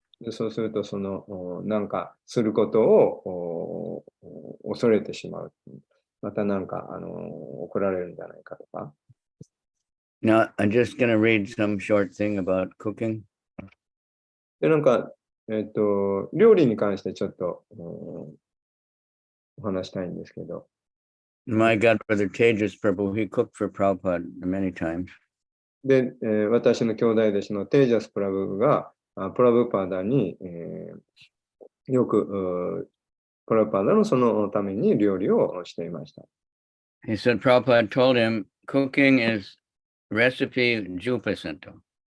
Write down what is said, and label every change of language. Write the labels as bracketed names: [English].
[Japanese] そうするとなんかすることを恐れてしまう。またなんか怒られるんじゃないかとか。 [English] Now, I'm just going to read some short thing about cooking. [Japanese] で、なんか、料理に関してちょっとお話したいんですけど。 [English] My godbrother Tejas Prabhu, he cooked for Prabhupada many times. [Japanese] で、私の兄弟弟子のテージャスプラブがプラブパダに、よくプラブパダのそのために料理をしていました。 [English] He said Prabhupada told him cooking is recipe 10%.